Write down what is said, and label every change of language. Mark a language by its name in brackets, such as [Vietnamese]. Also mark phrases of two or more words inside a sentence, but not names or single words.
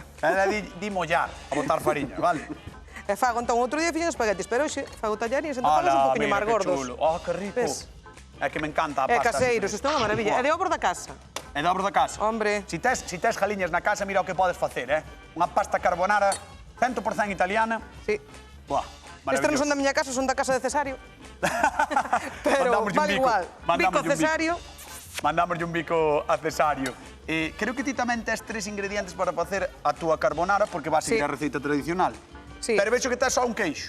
[Galician] Ela di mollar, a botar fariña, vale? E fago, entón, outro día fixen espaguetis, pero hoxe fago tallaríns, entón fago un poquinho máis gordos. Que rico. É que me encanta a pasta. É caseiros, isto é unha maravilla. É de obra da casa. É de obra da casa? Hombre. Si tes jaliñas na casa, mira o que podes facer, Unha pasta carbonara 100% italiana. Sí. Buah, maravilloso. Estes non son da miña casa, son da casa de Cesario. Pero vale igual. Bico Cesario. Mandámoslle un bico a Cesario. Creo que ti tamén tes 3 ingredientes para facer a túa carbonara, porque vas a seguir a receita tradicional. Sí. Pero vexo que tes só un queixo.